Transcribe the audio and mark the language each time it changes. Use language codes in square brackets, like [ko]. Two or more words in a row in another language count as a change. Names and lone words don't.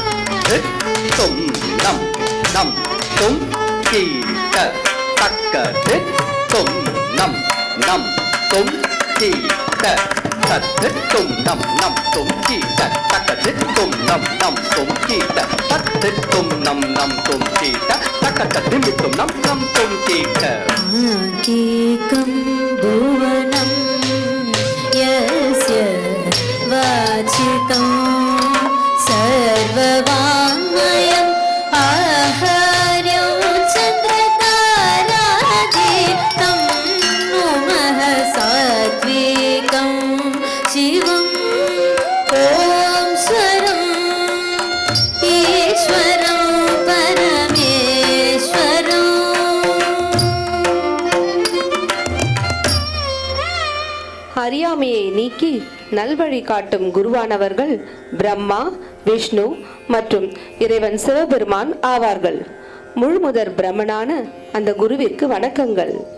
[sa] தொம் நம் நம் தொம் கீ த தக்கது தொம் நம் நம் தொம் கீ த தத்து தொம் நம் நம் தொம் கீ த தக்கது தொம் நம் நம் தொம் கீ த தத்து தொம் நம் நம் தொம் கீ த தக்கது நிமித்தம் நம் நம் தொம் கீ த आकेकं भुवनं यस्य वाचिकं सर्ववाङ्मयम् आहार्यं चन्द्रतारातीतं नुमः सात्विकं शिवम् ॐ स्वरम् ईश्वरं परमेश्वरम् [ta] அறியாமையை நீக்கி நல்வழி காட்டும் குருவானவர்கள் பிரம்மா, விஷ்ணு மற்றும் இறைவன் சிவபெருமான் ஆவார்கள். முழுமுதற் பிரம்மனான அந்த குருவிற்கு வணக்கங்கள்.